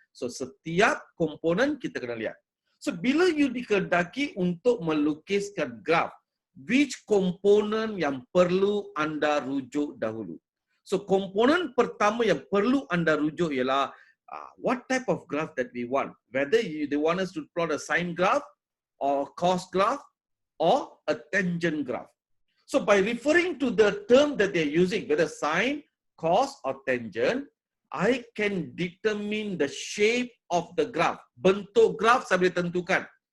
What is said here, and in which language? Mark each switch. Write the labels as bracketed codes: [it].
[ms] So setiap komponen kita kena lihat. So bila you dikehendaki untuk melukiskan graph, which komponen yang perlu anda rujuk dahulu? So komponen pertama yang perlu anda rujuk ialah [en] what type of graph that we want. Whether they want us to plot a sine graph or cos graph or a tangent graph. So by referring to the term that they're using, whether sine, cos or tangent, I can determine the shape of the graph. [ms] Bentuk graph saya boleh tentukan.